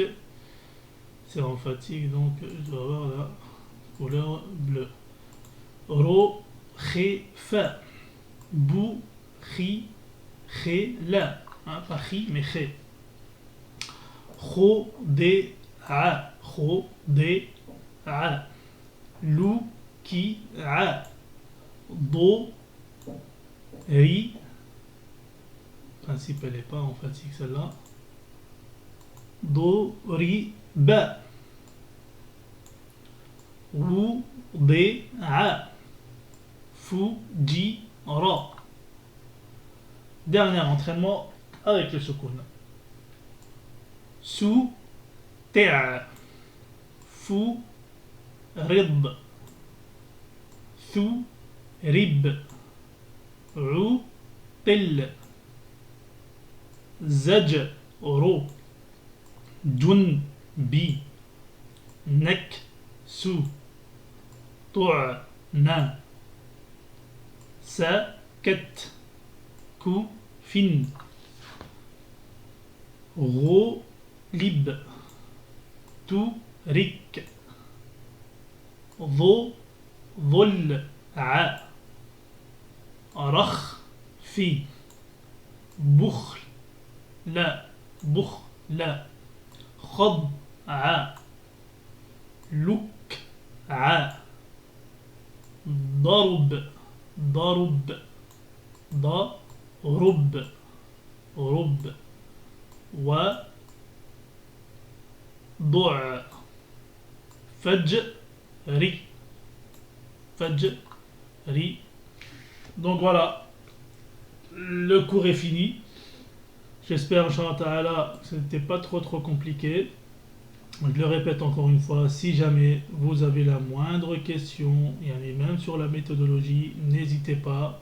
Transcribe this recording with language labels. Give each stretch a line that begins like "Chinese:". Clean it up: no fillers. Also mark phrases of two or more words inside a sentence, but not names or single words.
French: C'est emphatique, donc je dois avoir la couleur bleue. Ro, ré, fa. Bou, ri, ré, la. Hein, pas ri, mais ré. Kho, de, a. Kho, de, a. Lou, ki, a. Do, ri. Principe, elle n'est pas emphatique celle-là. Do, ri, ba. Wou, de, a. Fou, ji, ra. Dernier entraînement avec le soukoun. Sou, ta. Fou, rib. Thou, rib. Ou, tel. Zaj, ro. Dun, bi. Nek, sou. To'a, na. Sa, ket. Kou, fin. Ro, lib. Tu, rik. Dho, dhol, a. Rakh, fi. Bukhl, la. Bukh, la. Khad, a. Luk, a. Darub, darub. Da, rub. Rub.
Arabic: وا، ضع. فجري. فجري.
French: Donc voilà, le cours est fini. J'espère,
Arabic: إن شاء الله تعالى,
French: que ce n'était pas trop compliqué. Je le répète encore une fois, si jamais vous avez la moindre question, et même sur la méthodologie, n'hésitez pas.